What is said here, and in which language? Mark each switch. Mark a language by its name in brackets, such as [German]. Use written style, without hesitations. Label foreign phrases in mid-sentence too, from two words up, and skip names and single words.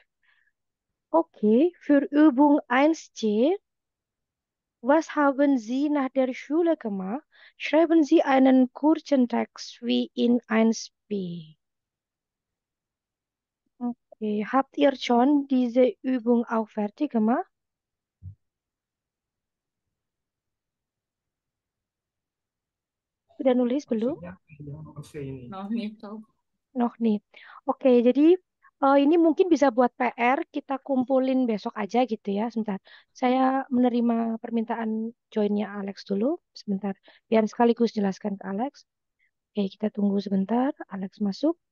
[German] Okay, für Übung 1c, was haben Sie nach der Schule gemacht? Schreiben Sie einen kurzen Text wie in 1b. Okay, habt ihr schon diese Übung auch fertig gemacht? [Indonesian] Sudah nulis belum? Maksudnya yang nomor C ini. [German] Noch nicht so. [Indonesian] Noh nih. Oke, jadi ini mungkin bisa buat PR, kita kumpulin besok aja gitu ya. Sebentar. Saya menerima permintaan joinnya Alex dulu. Sebentar. Biar sekaligus jelaskan ke Alex. Oke, kita tunggu sebentar. Alex masuk.